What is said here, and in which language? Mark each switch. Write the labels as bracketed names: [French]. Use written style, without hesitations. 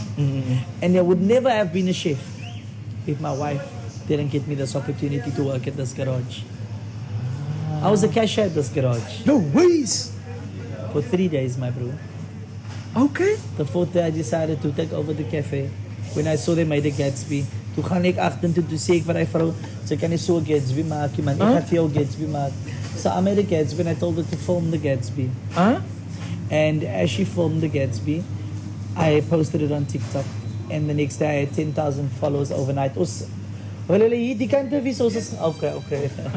[English] And I would never have been a chef if my wife didn't get me this opportunity to work at this garage. I was a cashier at this garage. No ways. For 3 days, my bro. Okay. The fourth day I decided to take over the cafe. When I saw they made a Gatsby. [Afrikaans] Toe gaan ek agtertoe toe sê ek vir my vrou, sy kan nie so 'n Gatsby maak nie, man. Ek gaan vir jou 'n Gatsby maak. [English] So I made a Gatsby and I told her to film the Gatsby. And as she filmed the Gatsby, I posted it on TikTok. And the next day I had 10,000 followers overnight. Okay.